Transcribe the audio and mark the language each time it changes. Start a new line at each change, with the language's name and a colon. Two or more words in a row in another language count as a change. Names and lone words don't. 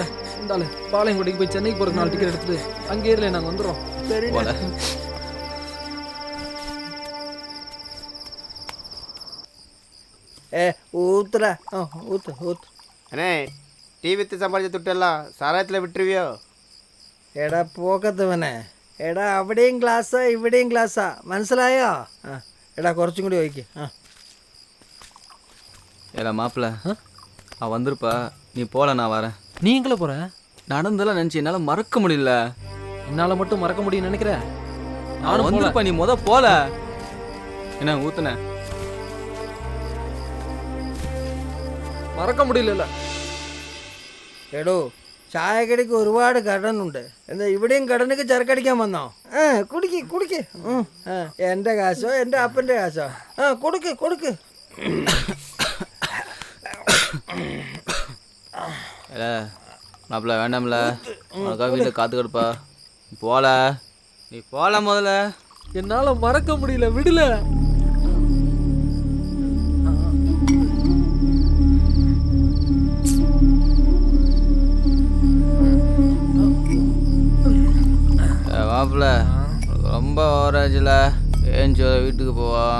Tamil: இந்தால பாளையங்கோட்டைக்கு போய் சென்னைக்கு போறதுக்கு 4 டிக்கெட் எடுத்துட்டு அங்கே ஏறல, நாங்க வந்துடுறோம். சரி. ஊத்துடா. ஊத்து ஊத்து. அண்ணே, டீ வித்து சம்பாதிச்ச துட்டெல்லாம் சாராயத்தில் விட்டுருவியோ?
Malayalam: എടാ പോക്കത്തവനെ, എടാ അവിടെയും ഗ്ലാസ്സാ ഇവിടെയും ഗ്ലാസ്സാ, മനസ്സിലായോ? എടാ കുറച്ചും കൂടി ഒഴിക്ക്.
Tamil: ஏடா மாப்பிள்ள, அவன் வந்திருப்பா. நீ போல, நான் வரேன். நீ எங்கே போற? நடந்தெல்லாம் நினச்சி என்னால் மறக்க முடியல. என்னால மட்டும் மறக்க முடியும்னு நினைக்கிற? நானும் வந்திருப்பா. நீ போல. என்ன ஊத்துன?
Malayalam: മറക്കാൻ മുടിയില്ലല്ലോ. എടോ, ചായക്കടിക്ക് ഒരുപാട് കടനുണ്ട്. എന്താ ഇവിടെയും കടനൊക്കെ ചരക്കടിക്കാൻ വന്നോ? കുടിക്ക് കുടിക്ക്. എൻ്റെ കാശോ എൻ്റെ അപ്പൻ്റെ കാശോ? കൊടുക്ക് കൊടുക്ക്.
Tamil: மாப்பிள்ள வேண்டாம்ல, உனக்காக வீட்டில் காத்து கிடப்பா. போல, நீ போல. முதல்ல என்னால மறக்க முடியல, விடல. மாப்பிள்ள ரொம்ப ஓவராஜில் ஏஞ்சி வீட்டுக்கு போவோம்.